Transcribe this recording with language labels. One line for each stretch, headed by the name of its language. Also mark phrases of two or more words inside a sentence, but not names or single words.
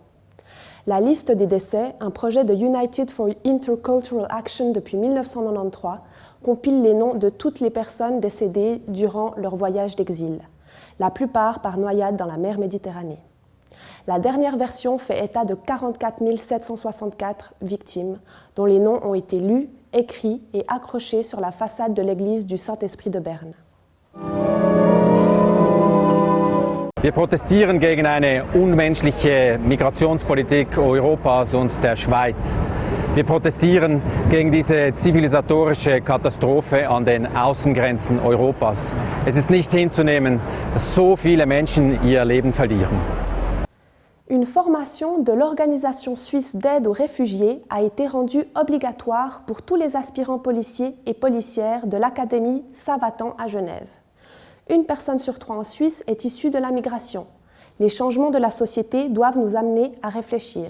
French: La liste des décès, un projet de United for Intercultural Action depuis 1993, compile les noms de toutes les personnes décédées durant leur voyage d'exil, la plupart par noyade dans la mer Méditerranée. La dernière version fait état de 44 764 victimes, dont les noms ont été lus, écrits et accrochés sur la façade de l'église du Saint-Esprit de Berne.
German: Wir protestieren gegen eine unmenschliche Migrationspolitik Europas und der Schweiz. Wir protestieren gegen diese zivilisatorische Katastrophe an den Außengrenzen Europas. Es ist nicht hinzunehmen, dass so viele Menschen ihr Leben verlieren.
French: Une formation de l'Organisation suisse d'aide aux réfugiés a été rendue obligatoire pour tous les aspirants policiers et policières de l'Académie Savatan à Genève. Une personne sur 3 en Suisse est issue de la migration. Les changements de la société doivent nous amener à réfléchir.